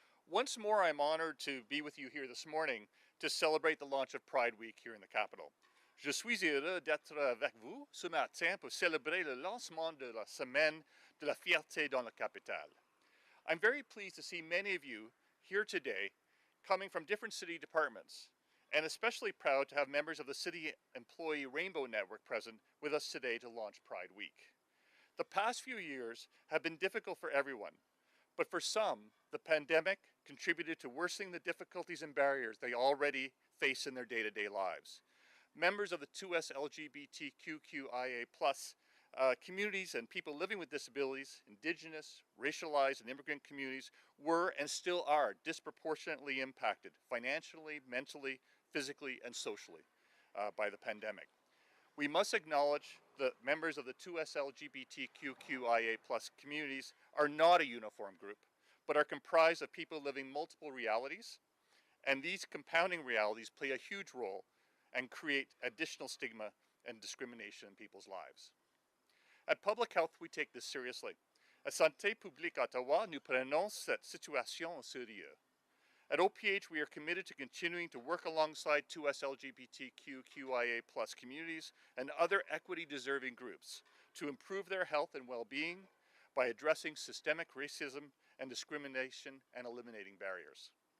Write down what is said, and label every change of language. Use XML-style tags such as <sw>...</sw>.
<en>Once more, I'm honored to be with you here this morning to celebrate the launch of Pride Week here in the capital.</en> <fr>Je suis heureux d'être avec vous ce matin pour célébrer le lancement de la Semaine de la Fierté dans la capitale.</fr> <en>I'm very pleased to see many of you here today coming from different city departments, and especially proud to have members of the City Employee Rainbow Network present with us today to launch Pride Week. The past few years have been difficult for everyone, but for some, the pandemic contributed to worsening the difficulties and barriers they already face in their day-to-day lives. Members of the 2S LGBTQIA+ communities and people living with disabilities, Indigenous, racialized, and immigrant communities were and still are disproportionately impacted financially, mentally, physically, and socially. by the pandemic. We must acknowledge that members of the 2S LGBTQIA+ communities are not a uniform group, but are comprised of people living multiple realities, and these compounding realities play a huge role and create additional stigma and discrimination in people's lives. At Public Health, we take this seriously.</en> <fr>À Santé publique Ottawa, nous prenons cette situation au sérieux.</fr> <en>At OPH, we are committed to continuing to work alongside 2S LGBTQIA+ communities and other equity-deserving groups to improve their health and well-being by addressing systemic racism and discrimination and eliminating barriers.</en>